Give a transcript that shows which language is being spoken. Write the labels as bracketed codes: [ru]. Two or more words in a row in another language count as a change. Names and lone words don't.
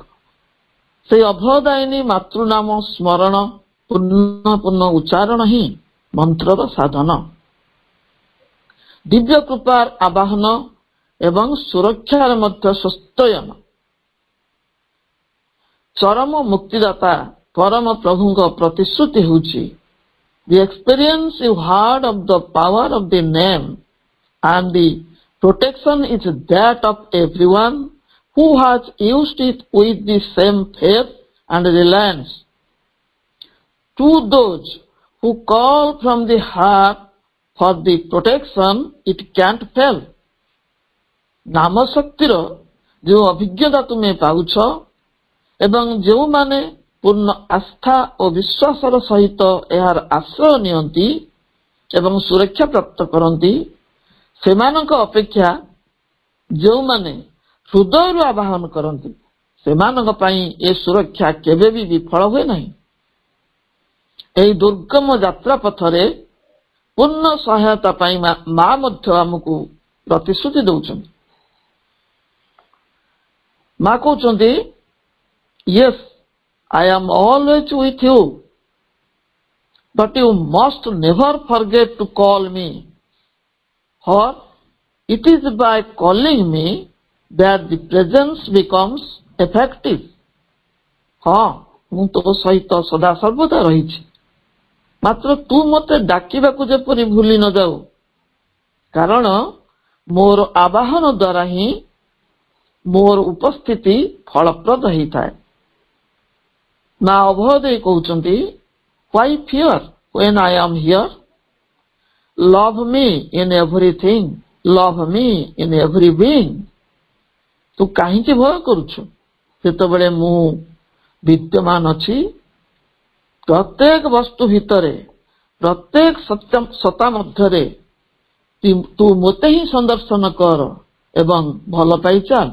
[or] ସେଇ ଅଭୟଦାୟିନୀ ମାତୃନାମ ସ୍ମରଣ ପୂର୍ଣ୍ଣ ଉଚ୍ଚାରଣ ହିଁ ମନ୍ତ୍ରର ସାଧନ। ଦିବ୍ୟ କୃପାର ଆବାହନ ଏବଂ ସୁରକ୍ଷାର ମଧ୍ୟ ସ୍ୱସ୍ତୟନ। ଚରମ ମୁକ୍ତିଦାତା ପରମ ପ୍ରଭୁଙ୍କ ପ୍ରତିଶ୍ରୁତି ହେଉଛି [en] the experience you had of the power of the name and the protection is that of everyone who has used it with the same faith and reliance. To those who call from the heart for the protection, it can't fail. [or] ନାମ ଶକ୍ତିର ଯେଉଁ ଅଭିଜ୍ଞତା ତୁମେ ପାଉଛ ଏବଂ ଯେଉଁମାନେ ପୂର୍ଣ୍ଣ ଆସ୍ଥା ଓ ବିଶ୍ୱାସର ସହିତ ଏହାର ଆଶ୍ରୟ ନିଅନ୍ତି ଏବଂ ସୁରକ୍ଷା ପ୍ରାପ୍ତ କରନ୍ତି, ସେମାନଙ୍କ ଅପେକ୍ଷା ଯେଉଁମାନେ ହୃଦୟରୁ ଆବାହନ କରନ୍ତି ସେମାନଙ୍କ ପାଇଁ ଏ ସୁରକ୍ଷା କେବେ ବି ବିଫଳ ହୁଏ ନାହିଁ। ଏହି ଦୁର୍ଗମ ଯାତ୍ରା ପଥରେ ପୂର୍ଣ୍ଣ ସହାୟତା ପାଇଁ ମା ମଧ୍ୟ ଆମକୁ ପ୍ରତିଶ୍ରୁତି ଦେଉଛନ୍ତି। ମା କହୁଛନ୍ତି, [en] yes, I am always with you, but you must never forget to call me, for it is by calling me that the presence becomes effective. [or] ହଁ, ମୁଁ ତୋ ସହିତ ସଦା ସର୍ବଦା ରହିଛି, ମାତ୍ର ତୁ ମୋତେ ଡାକିବାକୁ ଯେପରି ଭୁଲି ନ ଯାଉ, କାରଣ ମୋର ଆବାହନ ଦ୍ୱାରା ହିଁ ମୋର ଉପସ୍ଥିତି ଫଳପ୍ରଦ ହେଇଥାଏ। ମା ଅଭୟ ଦେଇ କହୁଛନ୍ତି, [en] why fear when I am here? Love me in everything, love me in every being. [or] ତୁ କାହିଁକି ଭୟ କରୁଛୁ ଯେତେବେଳେ ମୁଁ ବିଦ୍ୟମାନ ଅଛି? ପ୍ରତ୍ୟେକ ବସ୍ତୁ ଭିତରେ, ପ୍ରତ୍ୟେକ ସତ୍ତା ମଧ୍ୟରେ ତୁ ମୋତେ ହିଁ ସନ୍ଦର୍ଶନ କର ଏବଂ ଭଲ ପାଇ ଚାଲ।